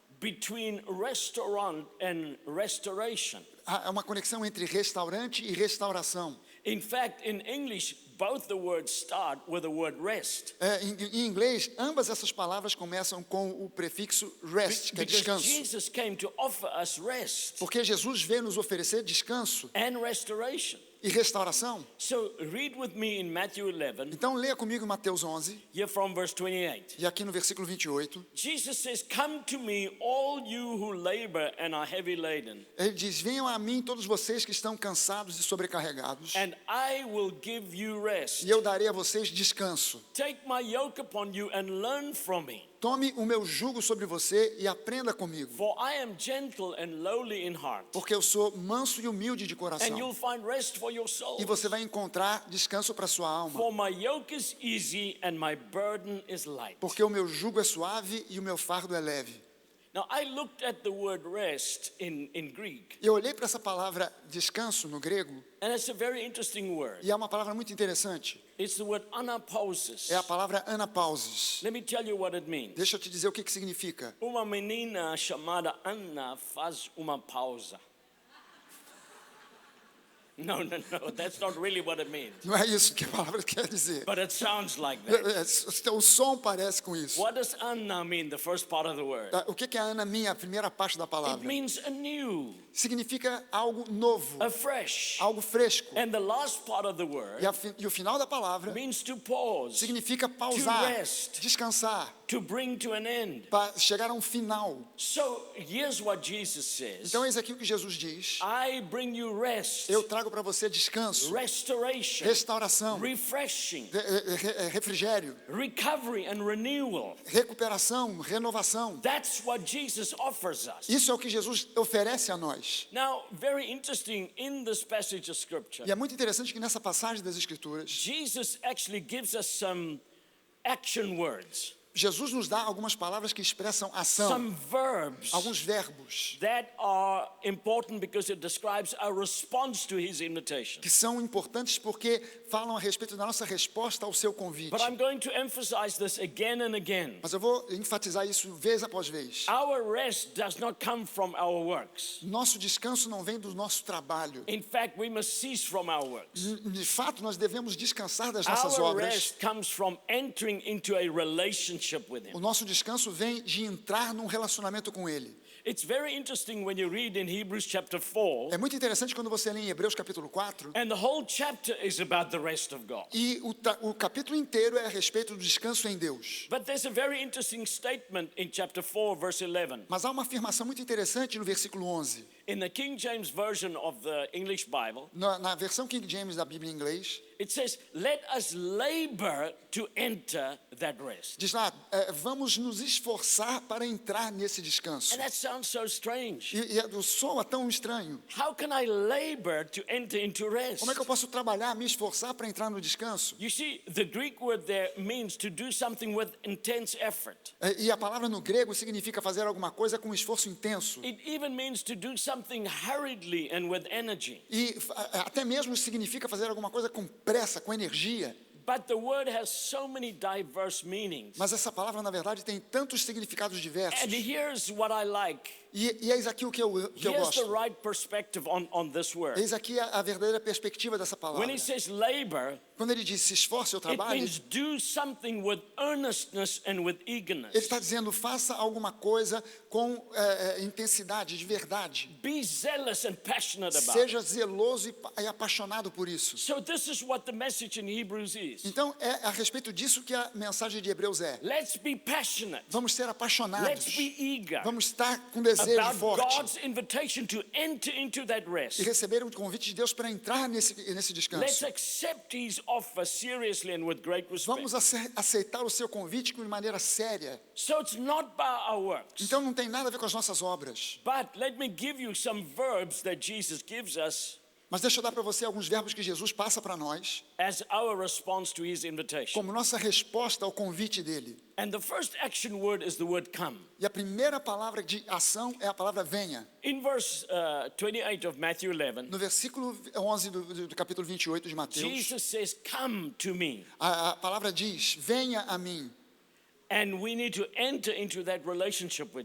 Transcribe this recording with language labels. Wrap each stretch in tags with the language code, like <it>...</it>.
<en>between restaurant and restoration.</en> <pt>Há uma conexão entre restaurante e restauração.</pt> <en>In fact, in English, both the words start with the word rest.</en> <pt>Em inglês, ambas essas palavras começam com o prefixo rest, que é</pt> <en>Because</en> <pt>descanso.</pt> <en>Jesus came to offer us rest</en> <pt>Porque Jesus veio nos oferecer descanso</pt> <en>and restoration.</en> <pt>e restauração.</pt> <en>So read with me in Matthew 11,</en> <pt>Então leia comigo em Mateus 11,</pt> <en>here from verse 28.</en> <pt>e aqui no versículo 28,</pt> <en>Jesus says, "Come to me, all you who labor and are heavy laden,</en> <pt>ele diz: venham a mim todos vocês que estão cansados e sobrecarregados,</pt> <en>and I will give you rest.</en> <pt>e eu darei a vocês descanso.</pt> <en>Take my yoke upon you and learn from me,</en> <pt>Tome o meu jugo sobre você e aprenda comigo,</pt> <en>for I am gentle and lowly in heart,</en> <pt>porque eu sou manso e humilde de</pt> <en>and</en> <pt>coração.</pt> <en>you'll find rest for your soul.</en> <pt>E você vai encontrar descanso para sua alma.</pt> <en>For my yoke is easy and my burden is light."</en> <pt>Porque o meu jugo é suave e o meu fardo é leve.</pt> <en>Now, I looked at the word rest in Greek,</en> <pt>Eu olhei para essa palavra descanso no grego,</pt> <en>and it's a very interesting word.</en> <pt>e é uma palavra muito interessante.</pt> <en>It's the word anapausis.</en> <pt>É a palavra anapausis.</pt> <en>Let me tell you what it means.</en> <pt>Deixa eu te dizer o que significa. Uma menina chamada Ana faz uma pausa.</pt> <en>No, that's not really what it means.</en> <pt>Não é isso que a palavra quer dizer.</pt> <en>But it sounds like that.</en> <pt>O som parece com isso.</pt> <en>What does Anna mean, the first part of the word?</en> <pt>O que é Ana minha, a primeira parte da</pt> <en>It</en> <pt>palavra?</pt> <en>means anew,</en> <pt>Significa algo novo,</pt> <en>afresh.</en> <pt>algo fresco.</pt> <en>And the last part of the word</en> <pt>E o final da palavra</pt> <en>means to pause,</en> <pt>significa pausar,</pt> <en>To rest.</en> <pt>descansar,</pt> <en>to bring to an end.</en> <pt>para chegar a um final.</pt> <en>So here's what Jesus says.</en> <pt>Então eis aqui o que Jesus diz:</pt> <en>I bring you rest,</en> <pt>eu trago para você descanso,</pt> <en>restoration,</en> <pt>restauração,</pt> <en>refreshing,</en> <pt>refrigério,</pt> <en>recovery and renewal.</en> <pt>recuperação, renovação.</pt> <en>That's what Jesus offers us.</en> <pt>Isso é o que Jesus oferece a nós.</pt> <en>Now, very interesting in this passage of scripture,</en> <pt>E é muito interessante que nessa passagem das Escrituras,</pt> <en>Jesus actually gives us some action words,</en> <pt>Jesus nos dá algumas palavras que expressam ação,</pt> <en>some verbs</en> <pt>alguns verbos</pt> <en>that are important because it describes our response to his invitation.</en> <pt>que são importantes porque falam a respeito da nossa resposta ao seu convite.</pt> <en>But I'm going to emphasize this again and again.</en> <pt>Mas eu vou enfatizar isso vez após vez.</pt> <en>Our rest does not come from our works.</en> <pt>Nosso descanso não vem do nosso trabalho.</pt> <en>In fact, we must cease from our works.</en> <pt>De fato, nós devemos descansar das nossas</pt> <en>Our</en> <pt>obras.</pt> <en>rest comes from entering into a relationship with him.</en> <pt>O nosso descanso vem de entrar num relacionamento com Ele.</pt> <en>It's very interesting when you read in Hebrews chapter 4,</en> <pt>É muito interessante quando você lê em Hebreus capítulo 4,</pt> <en>and the whole chapter is about the rest of God.</en> <pt>e o capítulo inteiro é a respeito do descanso em Deus.</pt> <en>But there's a very interesting statement in chapter 4, verse 11.</en> <pt>Mas há uma afirmação muito interessante no versículo 11.</pt> <en>In the King James Version of the English Bible,</en> <pt>Na versão King James da Bíblia em inglês,</pt> <en>it says, "Let us labor to enter that rest."</en> <pt>diz lá, vamos nos esforçar para entrar nesse descanso.</pt> <en>And that sounds so strange.</en> <pt>O som é tão estranho.</pt> <en>How can I labor to enter into rest?</en> <pt>Como é que eu posso trabalhar, me esforçar para entrar no descanso?</pt> <en>You see, the Greek word there means to do something with intense effort.</en> <pt>E a palavra no grego significa fazer alguma coisa com esforço intenso.</pt> <en>It even means to do something hurriedly and with energy.</en> <pt>E até mesmo significa fazer alguma coisa com pressa, com energia.</pt> <en>But the word has so many diverse meanings.</en> <pt>Mas essa palavra, na verdade, tem tantos significados diversos.</pt> <en>And here's what I like.</en> <pt>E eis aqui o que eu</pt> <en>Here's the</en> <pt>gosto.</pt> <en>right perspective on this word.</en> <pt>Eis aqui a verdadeira perspectiva dessa palavra.</pt> <en>When he says labor,</en> <pt>Quando ele diz se esforce ou</pt> <en>it</en> <pt>trabalhe,</pt> <en>means do something with earnestness and with eagerness.</en> <pt>ele está dizendo faça alguma coisa com intensidade, de verdade.</pt> <en>Be zealous and passionate about it.</en> <pt>Seja zeloso e apaixonado por isso.</pt> <en>So this is what the message in Hebrews is.</en> <pt>Então é a respeito disso que a mensagem de Hebreus é.</pt> <en>Let's be passionate.</en> <pt>Vamos ser apaixonados.</pt> <en>Let's be eager</en> <pt>Vamos estar com desejo</pt> <en>about</en> <pt>forte</pt> <en>God's invitation to enter into that</en> <pt>e</pt> <en>rest.</en> <pt>receber o convite de Deus para entrar nesse</pt> <en>Let's</en> <pt>descanso.</pt> <en>accept his offer seriously and with great</en> <pt>Vamos</pt> <en>respect.</en> <pt>aceitar o seu convite de maneira séria.</pt> <en>So it's not by our works.</en> <pt>Então não tem nada a ver com as nossas obras.</pt> <en>But let me give you some verbs that Jesus gives us</en> <pt>Mas deixa eu dar para você alguns verbos que Jesus passa para nós</pt> <en>as our response to his invitation.</en> <pt>como nossa resposta ao convite dele.</pt> <en>And the first action word is the word come.</en> <pt>E a primeira palavra de ação é a palavra venha.</pt> <en>In verse 28 of Matthew 11,</en> <pt>No versículo 11 do capítulo 28 de Mateus,</pt> <en>Jesus says, "Come to me."</en> <pt>a palavra diz, venha a mim.</pt> <en>And we need to enter into that relationship with</en>